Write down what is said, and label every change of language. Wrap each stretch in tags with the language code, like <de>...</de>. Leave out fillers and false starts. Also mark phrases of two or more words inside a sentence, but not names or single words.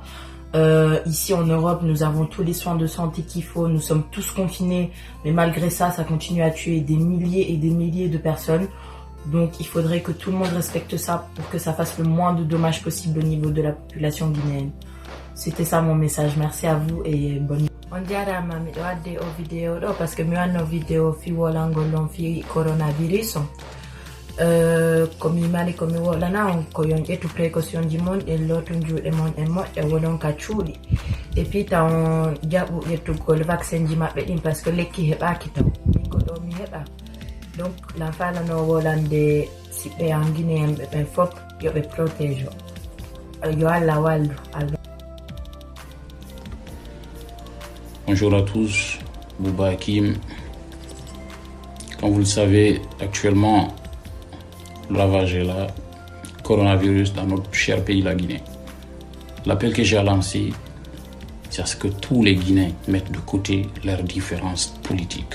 <fr>Ici en Europe nous avons tous les soins de santé qu'il faut, nous sommes tous confinés, mais malgré ça ça continue à tuer des milliers et des milliers de personnes. Donc il faudrait que tout le monde respecte ça pour que ça fasse le moins de dommages possible au niveau de la population guinéenne. C'était ça mon message, merci à vous et bonne nuit.</fr> <ff>On jarama miɗo wadde o vidéo ɗo</ff> <fr>parce que</fr> <ff>mi wanno vidéo fi wolangol on fi coronavirus ko mi mari ko mi wolana on ko yon ƴettu précaution ji mon e lootu juuɗe mon e moƴƴa wonon ka cuuɗi</ff> <fr>et puis</fr> <ff>taw jaɓu ƴettugol vaccin ji maɓɓe ɗin</ff> <fr>parce que</fr> <ff>lekki heɓaki taw min ko ɗo mi heɓa donc la falano wolande siɓɓe en Guinée en ɓe fof yoɓe protège yo Allah wallu Allah.</ff> <fr>Bonjour à tous, Bouba Hakim. Comme vous le savez, actuellement, le ravage est là, coronavirus dans notre cher pays, la Guinée. L'appel que j'ai à lancer, c'est à ce que tous les Guinéens mettent de côté leurs différences politiques.</fr>